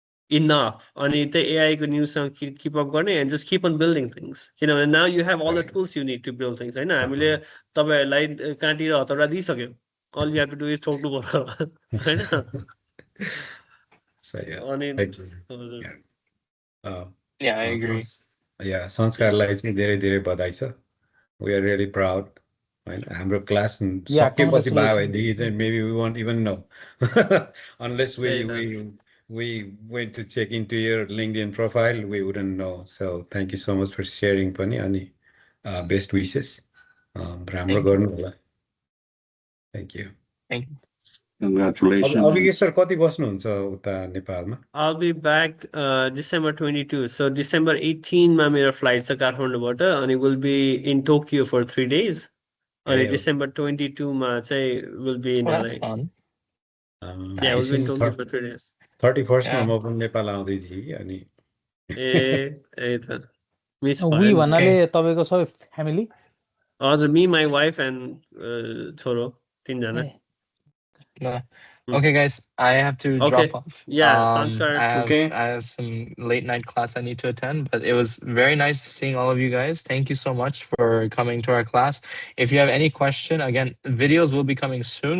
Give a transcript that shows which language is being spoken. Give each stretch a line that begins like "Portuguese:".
English: enough
Nepali: अनि त्यही एआईको न्युजसँग
English: keep up
Nepali: गर्ने
English: and just keep on building things
Nepali: किनभने
English: now you have all the tools you need to build things
Nepali: होइन हामीले तपाईँहरूलाई काँटी र हतौडा दिइसक्यो
English: all you have to do is talk to Bora. Right? So yeah. Thank you. Yeah, I agree.
Nepali: Yeah, संस्कारलाई चाहिँ धेरै धेरै बधाई छ.
English: We are really proud.
Nepali: होइन हाम्रो क्लास सकेपछि भयो भनेदेखि चाहिँ
English: maybe we won't even know unless we went to check into your LinkedIn profile, we wouldn't know. So thank you so much for sharing
Nepali: पनि अनि
English: best wishes.
Nepali: राम्रो गर्नु होला.
English: Thank you. Thank you. Congratulations.
Nepali: Abhigay sir, कति बस्नुहुन्छ उता नेपालमा?
English: I'll be back December 22. So December 18
Nepali: मा मेरो
English: flight
Nepali: छ काठमाडौँबाट अनि
English: will be in Tokyo for 3 days.
Nepali: अनि
English: December 22
Nepali: मा चाहिँ
English: will be in LA. That's fun. Yeah, we'll be in Tokyo for 3 days.
Nepali: 31st मा म पनि नेपाल आउँदै थिएँ कि अनि ए त मिस वी भन्नाले तपाईको सबै फ्यामिली हजुर
English: me my wife and
Nepali: छोरो तीनजना.
English: No. Okay, guys, I have to drop off. Yeah, Sanskar. I have some late night class I need to attend, but it was very nice seeing all of you guys. Thank you so much for coming to our class. If you have any question, again, videos will be coming soon.